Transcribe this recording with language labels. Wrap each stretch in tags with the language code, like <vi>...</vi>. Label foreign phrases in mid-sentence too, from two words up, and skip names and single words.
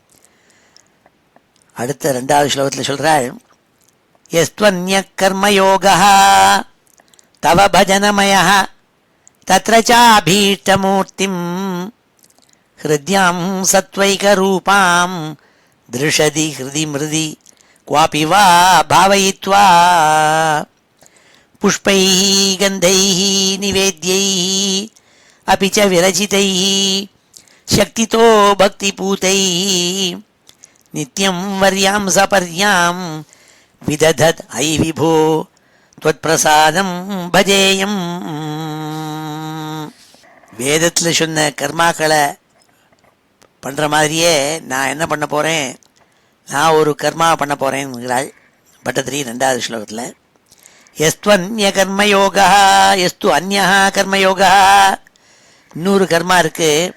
<ta>அடுத்த 2வது ஸ்லோகத்தில் சொல்கிறாள்,</ta> <sa>यस्त्वन्य कर्मयोगा तव भजनमय तत्र चाभीष्टमूर्तिं हृद्यां सत्त्वैकरूपां दृषदि हृदि मृदि क्वापि वा भावयित्वा पुष्पैः गन्धैः निवेद्यैः अपि च विरचितैः शक्तितो भक्तिपूतैः नित्यं वर्यां सपर्यां विदधत् अयि विभो त्वत्प्रसादं भजेयम्.</sa> <ta>வேதத்தில் சொன்ன கர்மாக்களை பண்ணுற மாதிரியே நான் என்ன பண்ண போகிறேன், நான் ஒரு கர்மா பண்ண போகிறேன்கிறாள் பட்டத்திரி 2வது ஸ்லோகத்தில்.</ta> <sa>यस्त्वन्य कर्मयोगा यस्तु अन्या कर्मयोगा,</sa> <ta>இன்னொரு கர்மா இருக்குது.</ta>